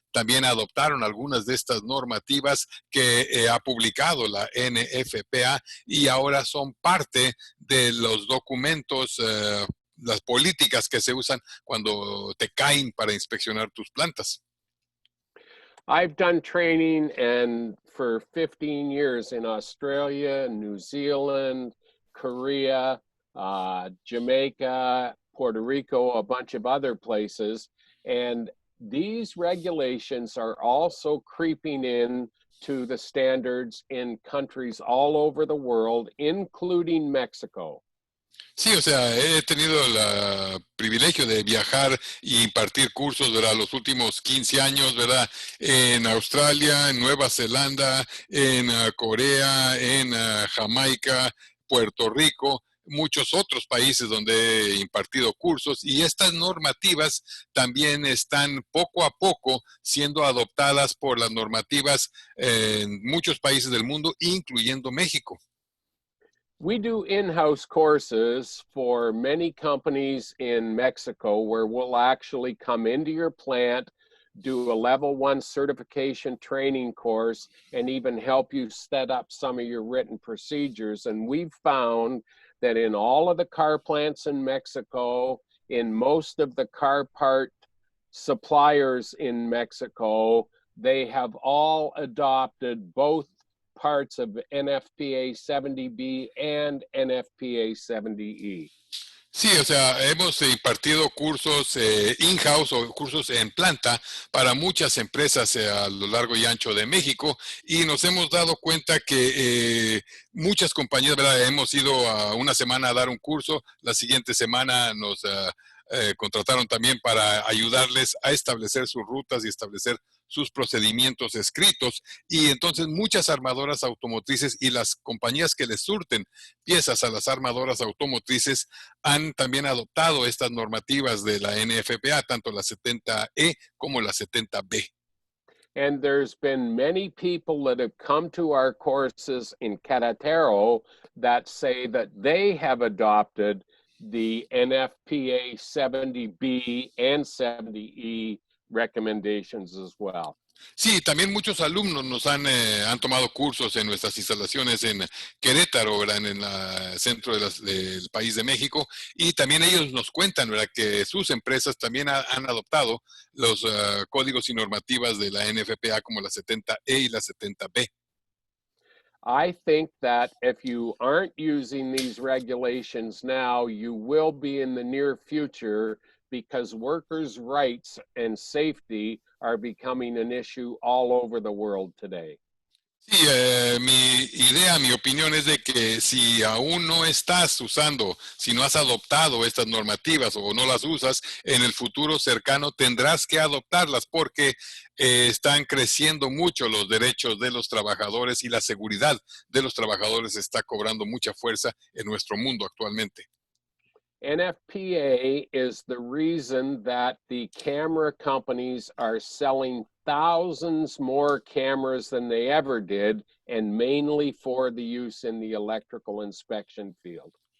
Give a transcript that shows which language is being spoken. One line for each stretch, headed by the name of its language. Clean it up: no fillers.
Spanish: también adoptaron algunas de estas normativas que ha publicado la NFPA y ahora son parte de los documentos, las políticas que se usan cuando te caen para inspeccionar tus plantas.
English: I've done training and for 15 years in Australia, New Zealand, Korea, Jamaica, Puerto Rico, a bunch of other places. And these regulations are also creeping in to the standards in countries all over the world, including Mexico.
Spanish: Sí, o sea, he tenido el privilegio de viajar y impartir cursos, ¿verdad? Los últimos 15 años, ¿verdad? En Australia, en Nueva Zelanda, en Corea, en Jamaica, Puerto Rico, muchos otros países donde he impartido cursos y estas normativas también están poco a poco siendo adoptadas por las normativas en muchos países del mundo, incluyendo México.
English: We do in-house courses for many companies in Mexico where we'll actually come into your plant, do a level 1 certification training course, and even help you set up some of your written procedures. And we've found that in all of the car plants in Mexico, in most of the car part suppliers in Mexico, they have all adopted both parts of NFPA 70B and NFPA 70E.
Spanish: Sí, o sea, hemos impartido cursos in-house o cursos en planta para muchas empresas a lo largo y ancho de México y nos hemos dado cuenta que muchas compañías, ¿verdad? Hemos ido a una semana a dar un curso, la siguiente semana nos contrataron también para ayudarles a establecer sus rutas y establecer sus procedimientos escritos y entonces muchas armadoras automotrices y las compañías que les surten piezas a las armadoras automotrices han también adoptado estas normativas de la NFPA, tanto la 70E como la 70B.
English: And there's been many people that have come to our courses in Querétaro that say that they have adopted the NFPA 70B and 70E recommendations as well.
Spanish: Sí, también muchos alumnos nos han tomado cursos en nuestras instalaciones en Querétaro, ¿verdad? En el centro del país de México, y también ellos nos cuentan, ¿verdad? Que sus empresas también han adoptado los códigos y normativas de la NFPA como la 70E y la 70B.
English: I think that if you aren't using these regulations now, you will be in the near future because workers' rights and safety are becoming an issue all over the world today.
Spanish: Sí, mi idea, mi opinión es de que si aún no estás usando, si no has adoptado estas normativas o no las usas, en el futuro cercano tendrás que adoptarlas porque están creciendo mucho los derechos de los trabajadores y la seguridad de los trabajadores está cobrando mucha fuerza en nuestro mundo actualmente.
English: NFPA is the reason that the camera companies are selling thousands more cameras than they ever did, and mainly for the use in the electrical inspection field.